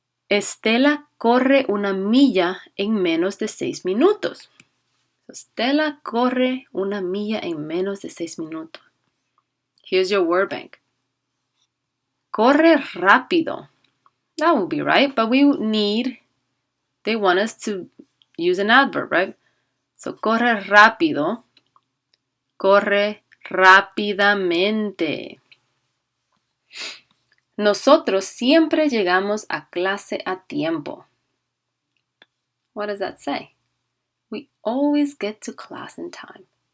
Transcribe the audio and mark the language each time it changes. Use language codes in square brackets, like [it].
[es] Estela corre una milla en menos de 6 minutos. Estela corre una milla en menos de 6 minutos. [en] Here's your word bank. [es] Corre rápido. [en] That would be right, but they want us to use an adverb, right? So, [es] corre rápido. Corre rápidamente. Nosotros siempre llegamos a clase a tiempo. [en] What does that say? We always get to class in time.